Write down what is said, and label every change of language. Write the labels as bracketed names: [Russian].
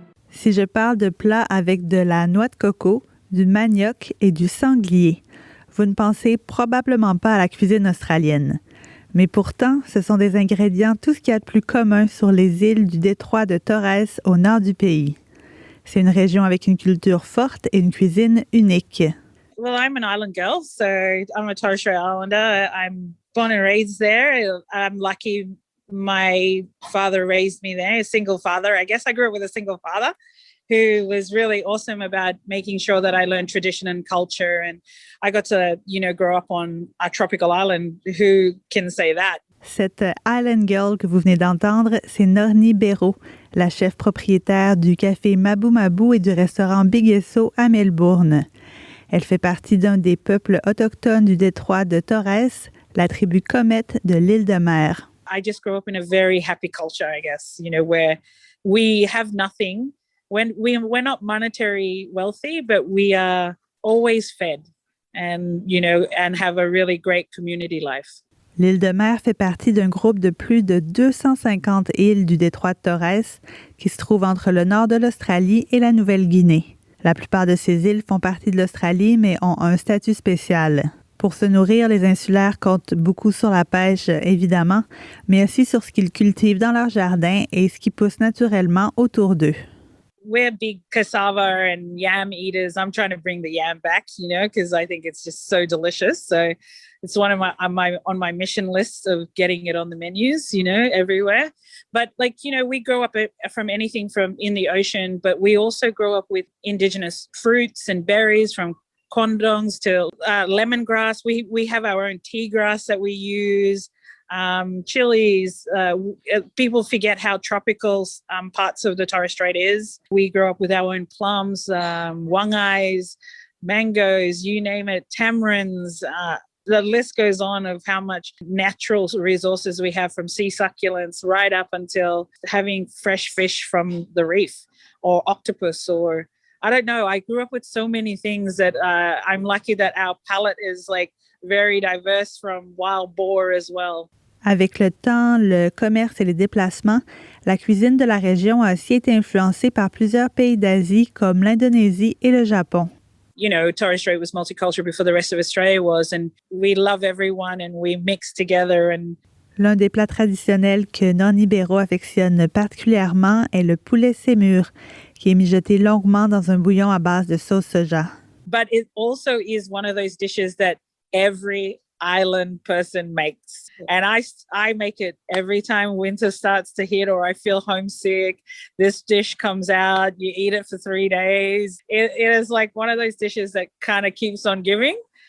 [French] Si je parle de plats avec de la noix de coco, du manioc et du sanglier, vous ne pensez probablement pas à la cuisine australienne. Mais pourtant, ce sont des ingrédients tout ce qu'il y a de plus commun sur les îles du détroit de Torres au nord du pays. C'est une région avec une culture forte et une cuisine unique. [English] Well, I'm an island girl, so I'm a Torres Strait Islander. I'm born and raised there. I'm lucky my father raised me there, a single father. I guess I grew up with a single father who was really awesome about making sure that I learned tradition and culture. And I got to, grow up on a tropical island. Who can say that? [French] Cette Island Girl que vous venez d'entendre, c'est Noni Béraud, la chef propriétaire du café Mabou Mabou et du restaurant Big Esso à Melbourne. Elle fait partie d'un des peuples autochtones du détroit de Torres, la tribu Comet de l'île de Mer. [English] I just grew up in a very happy culture, I guess, where we have nothing. When we're not monetary wealthy, but we are always fed and have a really great community life. [French] L'île de Mer fait partie d'un groupe de plus de 250 îles du détroit de Torres qui se trouve entre le nord de l'Australie et la Nouvelle-Guinée. La plupart de ces îles font partie de l'Australie mais ont un statut spécial. Pour se nourrir, les insulaires comptent beaucoup sur la pêche, évidemment, mais aussi sur ce qu'ils cultivent dans leur jardin et ce qui pousse naturellement autour d'eux. [English] We're big cassava and yam eaters. I'm trying to bring the yam back, because I think it's just so delicious. So it's one of on my mission list of getting it on the menus, everywhere. But we grow up from anything from in the ocean, but we also grow up with indigenous fruits and berries from condongs to lemongrass. We have our own tea grass that we use. Chilies. People forget how tropical parts of the Torres Strait is. We grow up with our own plums, wangais, mangoes, you name it, tamarinds. The list goes on of how much natural resources we have, from sea succulents right up until having fresh fish from the reef or octopus, or I don't know. I grew up with so many things that I'm lucky that our palate is very diverse, from wild boar as well. [French] Avec le temps, le commerce et les déplacements, la cuisine de la région a aussi été influencée par plusieurs pays d'Asie comme l'Indonésie et le Japon. [English] Torres Strait was multicultural before the rest of Australia was, and we love everyone and we mix together. And [French] l'un des plats traditionnels que Noni Béraud affectionne particulièrement est le poulet sémur, qui est mijoté longuement dans un bouillon à base de sauce soja. [English] But it also is one of those dishes that every island person makes. And I make it every time winter starts to hit or I feel homesick. This dish comes out, you eat it for 3 days. It is one of those dishes that kind of keeps on giving.